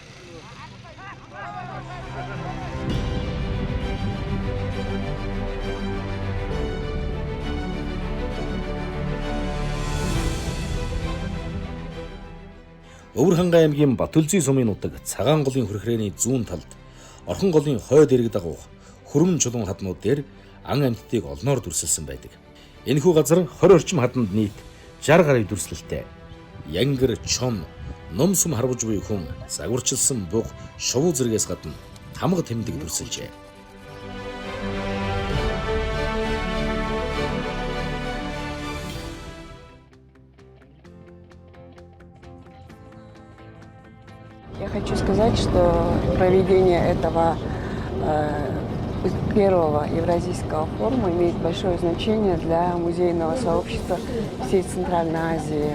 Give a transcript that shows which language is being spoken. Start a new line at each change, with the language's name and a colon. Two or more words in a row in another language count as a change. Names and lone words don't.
Mongolian: Өвөр хангай аймгийн Батүлзий сумын нутаг цагаан голын хүрхрээний зүүн талд орхон голын хойд эрэг дагуух хөрмөн чулуун хаднууд дээр ан амьтдыг олноор дүрсэлсэн байдаг. Энэхүү газар 20 орчим хаданд нийт 60 гаруй дүрслэлтэй. Янгэр, чон, ном сум харваж буй хүн, загварчилсан буг, шувуу зэрэгээс гадна хамаг тэмдэг дүрсэлжээ.
Russian: Я хочу сказать, что проведение этого первого Евразийского форума имеет большое значение для музейного сообщества всей Центральной Азии.